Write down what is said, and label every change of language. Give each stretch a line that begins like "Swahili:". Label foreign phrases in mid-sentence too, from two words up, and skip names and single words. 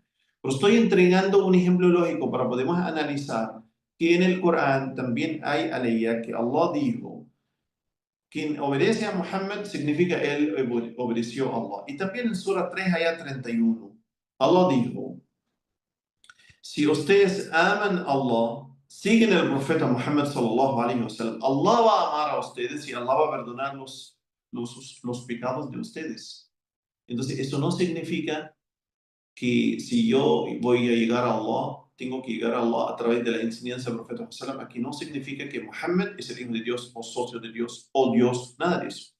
Spanish: Pero estoy entregando un ejemplo lógico para poder analizar que en el Corán también hay aleya que Allah dijo, quien obedece a Muhammad significa él obedeció a Allah. Y también en Sura 3, ayah 31, Allah dijo, si ustedes aman a Allah, siguen al profeta Muhammad
Arabic: صلى الله عليه وسلم,
Spanish: Allah va a amar a ustedes y Allah va a perdonar los pecados de ustedes. Entonces, eso no significa que si yo voy a llegar a Allah, tengo que llegar a Allah a través de la enseñanza del profeta Sallallahu Aquí no significa que Muhammad es el hijo de Dios o socio de Dios o Dios, nada de eso.